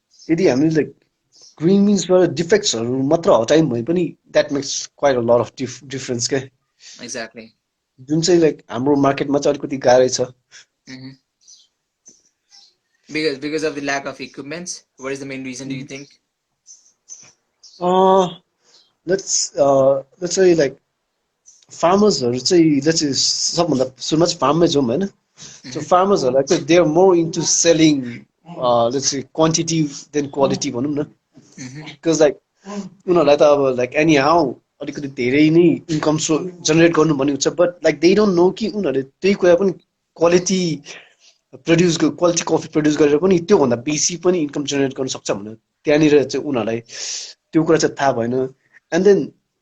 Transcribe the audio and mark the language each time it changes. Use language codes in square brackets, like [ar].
[ne] Yadi हामीले [en] like green beans बाट defects [ne] हरु मात्र हटायौं भने पनि [en] that makes quite a lot of difference के. Exactly. [ne] जुन चाहिँ like हाम्रो मार्केटमा चाहिँ अलिकति गाह्रै छ. [en] Because of the lack of equipments. What is the main reason do you think? [ne] Let's say like farmers हरु चाहिँ let's say सबभन्दा सुरुमा चाहिँ farmमै जाउँ हैन. [en] So farmers are like they are more into selling let's say quantity than quality भनौं न. [ne] Because like उनीहरुलाई त अब like anyhow अलिकति धेरै नै इन्कम जनरेट गर्नु भन्ने हुन्छ, [en] but like they don't know [ne] कि उनीहरुले त्यही कुरा पनि क्वालिटी कफी प्रोड्युस गरेर पनि त्यो भन्दा बेसी पनि इन्कम जनरेट गर्न सक्छ भनेर त्यहाँनिर चाहिँ उनीहरुलाई त्यो कुरा चाहिँ थाहा भएन. And then